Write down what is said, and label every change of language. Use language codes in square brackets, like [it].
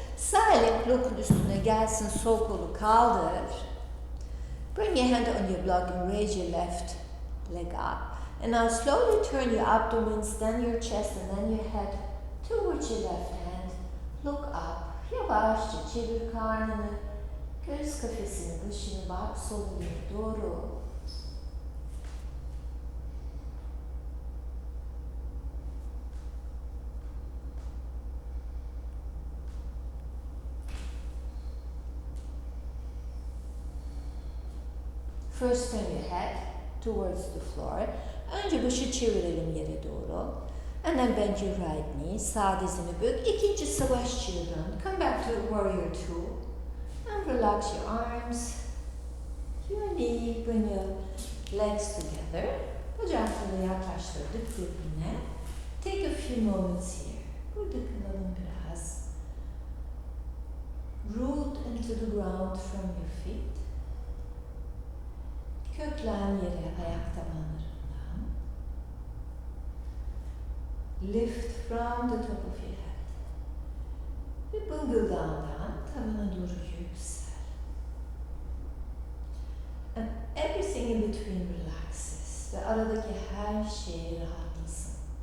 [tr] Sağ el blokun üstüne gelsin. Sol kolu kaldır. [en] Bring your hand on your block and raise your left leg up. And now slowly turn your abdomen, then your chest and then your head towards your left hand. Look up. [tr] Yavaşça çevir karnını. Göğüs kafesini, başını bak sol eline doğru. [en] First turn your head towards the floor. [tr] Önce başı çevirelim yere doğru. [en] And then bend your right knee. [tr] Sağ dizini bük. İkinci savaşçıya dön. [en] Come back to warrior two. And relax your arms. Your knee. Bring your legs together. [tr] Bacakları yaklaştırdık birbirine. [en] Take a few moments here. [tr] Burada kalalım biraz. [en] Root into the ground from your feet. [tr] Köklen yere ayak tabanlarından. [en] Lift from the top of your head. [tr] Ve bıngıldağından tavana doğru yüksel. [en] And everything in between relaxes. [tr] Ve aradaki her şey rahatlasın.